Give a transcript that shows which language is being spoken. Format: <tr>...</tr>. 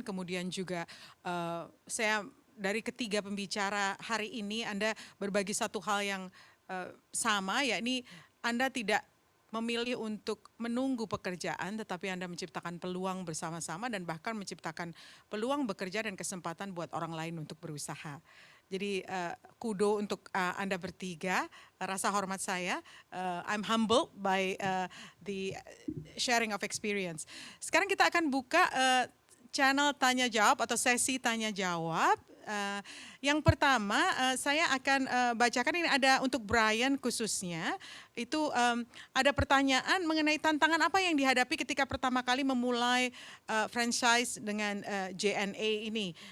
<id>Kemudian juga saya dari ketiga pembicara hari ini, Anda berbagi satu hal yang sama, yakni Anda tidak memilih untuk menunggu pekerjaan, tetapi Anda menciptakan peluang bersama-sama dan bahkan menciptakan peluang bekerja dan kesempatan buat orang lain untuk berusaha. Jadi kudo untuk Anda bertiga, rasa hormat saya.</id> <en>I'm humbled by the sharing of experience.</en> <id>Sekarang kita akan buka channel tanya jawab atau sesi tanya jawab. Yang pertama saya akan bacakan, ini ada untuk Brian khususnya. Itu ada pertanyaan mengenai tantangan apa yang dihadapi ketika pertama kali memulai franchise dengan JNA ini.</id>